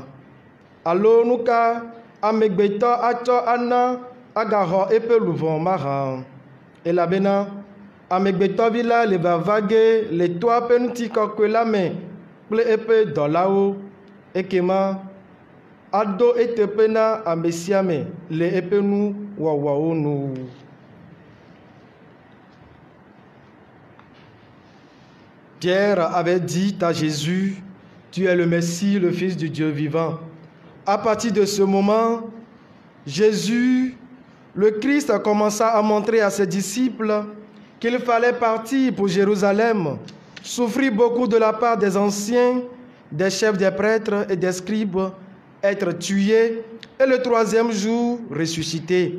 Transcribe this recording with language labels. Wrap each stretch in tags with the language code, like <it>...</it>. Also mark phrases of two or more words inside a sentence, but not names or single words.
<ee>Alo nu ka amegbetɔ atsɔ ana agaxɔ eƒe luvɔ mahã, elabena amegbetɔvi la le vava ge le toa ƒe ŋutikɔkɔe la me kple eƒe dɔlawo, ekema ado eteƒe na ame sia ame le eƒe nu wɔwɔwo nu.</ee> <fr>Pierre avait dit à Jésus, tu es le Messie, le Fils du Dieu vivant. À partir de ce moment, Jésus, le Christ, commença à montrer à ses disciples qu'il fallait partir pour Jérusalem, souffrir beaucoup de la part des anciens, des chefs des prêtres et des scribes, être tué et le troisième jour ressuscité.</fr>